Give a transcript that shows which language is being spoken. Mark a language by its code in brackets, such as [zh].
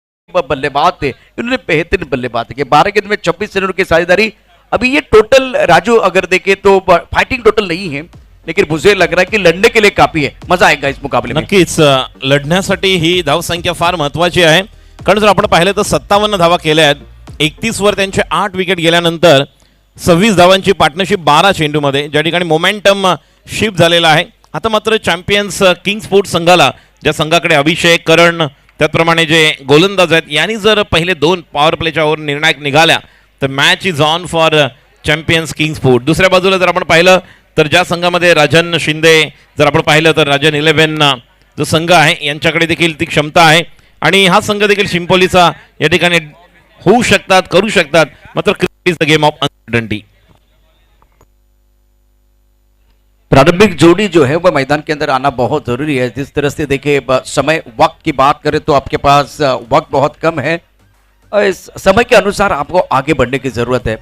[hi] बल्लेबाज थे, इन्होंने बेहतरीन बल्लेबाजी की। 12 गेंद में 26 रनों की साझेदारी। अभी ये टोटल राजू अगर देखें तो फाइटिंग टोटल नहीं है, लेकिन मुझे लग रहा है कि लढणे के लिए काफी है। मजा आएगा इस मुकाबले में। [mr] नक्कीच लढण्यासाठी ही धावसंख्या फार महत्वाची आहे, कारण जर आपण पाहिलं तर 57 धावा केल्या आहेत, 31 वर त्यांचे 8 विकेट गेल्यानंतर 26 धावांची पार्टनरशिप 12 चेंडूमध्ये, ज्या ठिकाणी मोमेंटम शिफ्ट झालेला आहे। आता मात्र चॅम्पियन्स किंग स्पोर्ट्स संघाला, ज्या संघाकडे अभिषेक, करण, त्याचप्रमाणे जे गोलंदाज आहेत, यांनी जर पहिले 2 पॉवर प्लेच्या ओव्हर निर्णायक निघाल्या तर [en] Match is on for champions king sport. [mr] दुसऱ्या बाजूला जर आपण पाहिलं तर ज्या संघामध्ये राजन शिंदे, जर आपण पाहिलं तर राजन 11 जो संघ आहे यांच्याकडे देखील ती क्षमता आहे आणि हा संघ देखील शिंपोलीचा या ठिकाणी होऊ शकतात, करू शकतात, मात्र [en] Cricket is the game of uncertainty. [hi] प्रारंभिक जोड़ी जो है वह मैदान के अंदर आना बहुत जरूरी है। जिस तरह से देखिए समय वक्त की बात करें तो आपके पास वक्त बहुत कम है, और इस समय के अनुसार आपको आगे बढ़ने की जरूरत है।